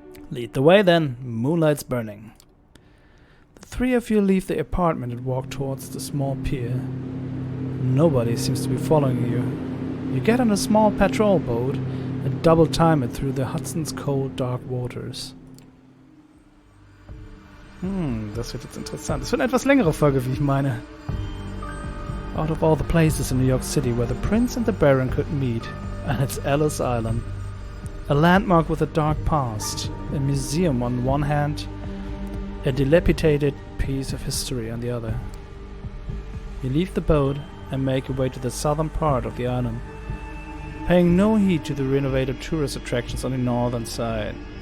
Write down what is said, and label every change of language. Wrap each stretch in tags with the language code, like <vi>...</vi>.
<en>Lead the way then, moonlight's burning. The three of you leave the apartment and walk towards the small pier. Nobody seems to be following you. You get on a small patrol boat and double time it through the Hudson's cold, dark waters.</en> <de>Das wird jetzt interessant. Das wird eine etwas längere Folge, wie ich meine.</de> <en>Out of all the places in New York City where the Prince and the Baron could meet, and it's Ellis Island. A landmark with a dark past, a museum on one hand, a dilapidated piece of history on the other. You leave the boat and make your way to the southern part of the island, paying no heed to the renovated tourist attractions on the northern side.</en>